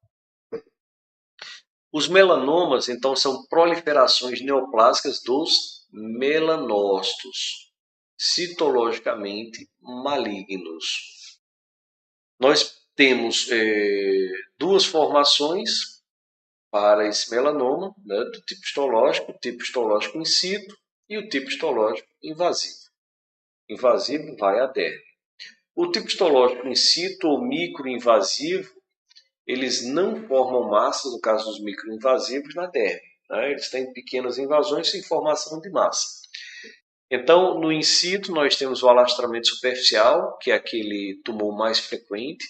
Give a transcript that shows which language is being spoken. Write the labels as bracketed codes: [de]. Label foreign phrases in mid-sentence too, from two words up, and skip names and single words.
[pt] Os melanomas, então, são proliferações neoplásicas dos melanócitos, citologicamente malignos. Nós temos duas formações para esse melanoma, né, do tipo histológico, o tipo histológico [la] in situ [pt] e o tipo histológico invasivo. Invasivo vai à derme. O tipo histológico [la] in situ [pt] ou microinvasivo, eles não formam massa, no caso dos microinvasivos, na derme. Né? Eles têm pequenas invasões sem formação de massa. Então, no [la] in situ, [pt] nós temos o alastramento superficial, que é aquele tumor mais frequente.